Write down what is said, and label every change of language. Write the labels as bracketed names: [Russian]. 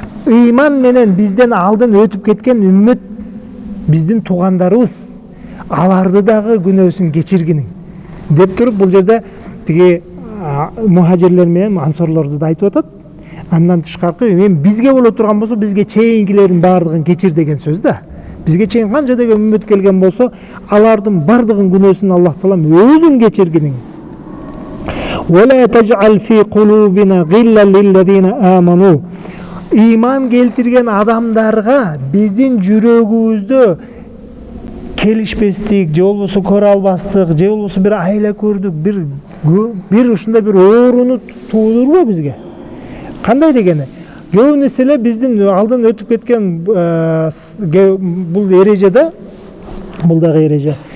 [Kyrgyz] Иман менен бизден алдын өтүп кеткен үммөт, биздин туугандарыбыз, аларды дагы күнөөсүн кечиргиниң деп туруп, бул жерде тиги мухажирлер менен ансорлорду да айтып атат. Андан тышкаркы, эми бизге боло турган болсо, бизге чейинкилердин баардыгын кечир деген сөз да. Бизге чейин канча деген үммөт келген болсо, алардын баардыгын күнөөсүн Аллах Таалам өзүң кечиргиниң. [Arabic] Вала тажал фи кулубина гилла лиллазина аману. [Kyrgyz] Иман келтирген адамдарга биздин жүрөгүбүздө келишпестик, же болбосо көрө албастык, же болбосо бир айла көрдүк, бир ушундай бир ооруну туудурбу бизге? Кандай дегени? Көбүнесе эле биздин алдын өтүп кеткен бул эрежеде, бул дагы эреже.